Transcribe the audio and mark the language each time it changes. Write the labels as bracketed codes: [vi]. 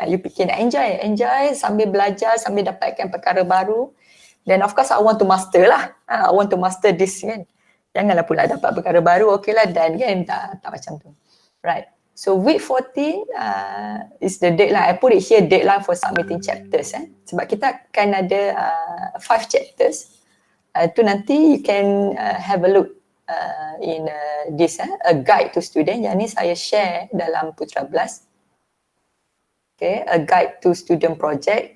[ms] You fikir enjoy sambil belajar, sambil dapatkan perkara baru. [en] Then of course I want to master lah. I want to master this kan. [ms] Janganlah pula dapat perkara baru, okay lah dan kan. Tak macam tu. [en] Right. So week 14 is the deadline. I put it here, deadline for submitting chapters. [ms] Sebab kita akan ada 5 [en] chapters. [ms] Tu nanti [en] you can have a look in this, a guide to student. [ms] Yang ni saya share dalam Putra Blast. Okay, [en] a guide to student project.